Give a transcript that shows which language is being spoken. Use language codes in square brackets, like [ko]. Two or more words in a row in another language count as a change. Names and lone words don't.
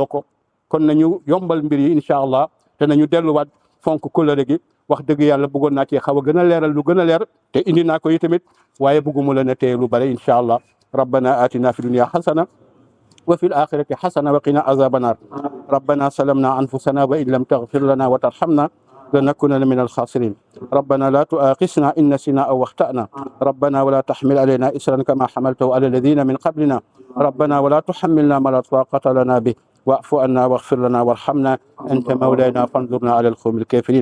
[wo] ko kon nañu yombal mbir yi [ar] إن شاء الله [wo] te nañu delluwaat fonk kóllëre gi wax dëgg yàlla bëggoon naa ci xaw a gën a leeral lu gën a leer te indi naa ko yi tamit waaye bëgguma la ne tee lu bare [ar] إن شاء الله ربنا آتنا في الدنيا حسنة وفي الآخرة حسنة وقنا عذاب النار ربنا ظلمنا أنفسنا وإن لم تغفر لنا وترحمنا لنكونن من الخاسرين ربنا لا تؤاخذنا إن نسينا أو أخطأنا ربنا ولا تحمل علينا إسرا كما حملته على الذين من قبلنا ربنا ولا تحملنا ما لا طاقة لنا به واعف عنا واغفر لنا وارحمنا أنت مولانا فانظرنا على القوم الكافرين.